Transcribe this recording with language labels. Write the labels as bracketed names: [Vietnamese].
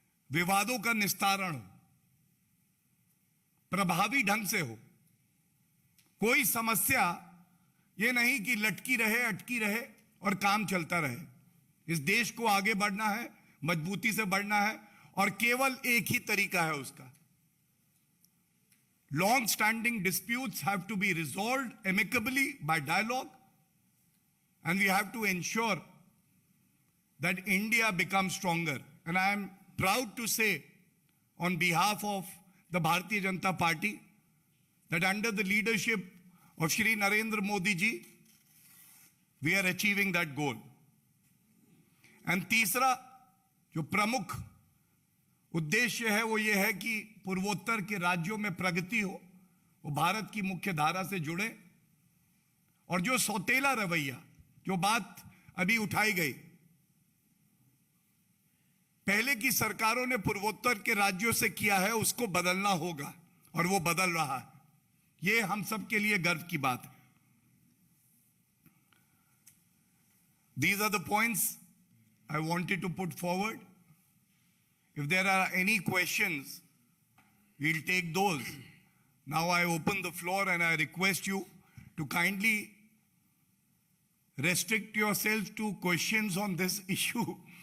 [Hindi] विवादों का निस्तारण हो, प्रभावी ढंग से हो, कोई समस्या ये नहीं कि लटकी रहे, अटकी रहे और काम चलता रहे। इस देश को आगे बढ़ना है, मजबूती से बढ़ना है और केवल एक ही तरीका है उसका। [English] Long standing disputes have to be resolved amicably by dialogue, and we have to ensure that India becomes stronger. And I am proud to say on behalf of the Bharatiya Janata Party that under the leadership of Shri Narendra Modi ji, we are achieving that goal. And [Hindi] तीसरा जो प्रमुख उद्देश्य है वो ये है कि पूर्वोत्तर के राज्यों में प्रगति हो, वो भारत की मुख्य धारा से जुड़े और जो सौतेला रवैया, जो बात अभी उठाई गई, पहले की सरकारों ने पूर्वोत्तर के राज्यों से किया है उसको बदलना होगा और वो बदल रहा है। ये हम सब के लिए गर्व की बात है। [English] These are the points I wanted to put forward. If there are any questions, we'll take those. Now I open the floor and I request you to kindly restrict yourselves to questions on this issue.